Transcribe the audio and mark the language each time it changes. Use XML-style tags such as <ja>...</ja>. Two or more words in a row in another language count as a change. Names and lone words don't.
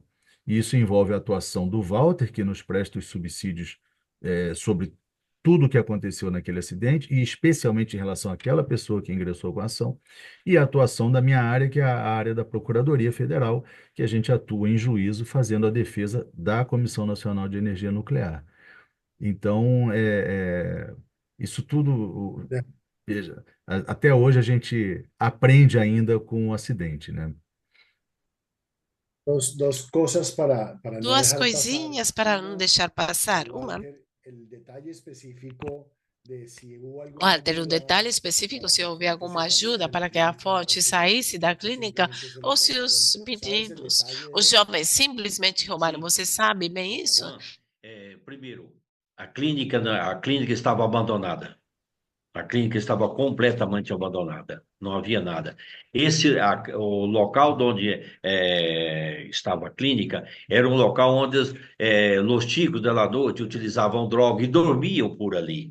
<pt>E isso envolve a atuação do Walter, que nos presta os subsídios sobre tudo o que aconteceu naquele acidente, e especialmente em relação àquela pessoa que ingressou com a ação, e a atuação da minha área, que é a área da Procuradoria Federal, que a gente atua em juízo fazendo a defesa da Comissão Nacional de Energia Nuclear. Então, isso tudo, veja, até hoje a gente aprende ainda com o acidente, né?</pt> <es>Dos cosas para no</es> <pt>Duas</pt> <es>dejar pasar.</es> <pt>coisinhas para não deixar passar. Uma,</pt> <es>Walter, el detalle específico de si hubo alguna</es> <pt>Walter, o</pt> <es>ayuda</es> <pt>detalhe específico,</pt> <es>para</es> <pt>se</pt> <es>que la</es> <pt>houve</pt> <es>gente se</es> <pt>alguma ajuda</pt> <es>saliese de la</es> <pt>para que a</pt> <es>clínica o</es> <pt>fonte saísse da</pt> <es>simplemente,</es> <pt>clínica,</pt> <es>se</es> <pt>ou</pt> <es>los</es> <pt>se</pt> <es>robaron.</es> <pt>os</pt> <es>¿Sabes el</es> <pt>meninos,</pt> <es>detalle de</es> <pt>os</pt> <es>eso?</es> <pt>jovens simplesmente roubaram. Sim, Você sabe bem isso? Juan, primeiro, a clínica estava abandonada. A clínica estava completamente abandonada, não havia nada. O local onde estava a clínica era um local onde os chicos da noite utilizavam droga e dormiam por ali.</pt>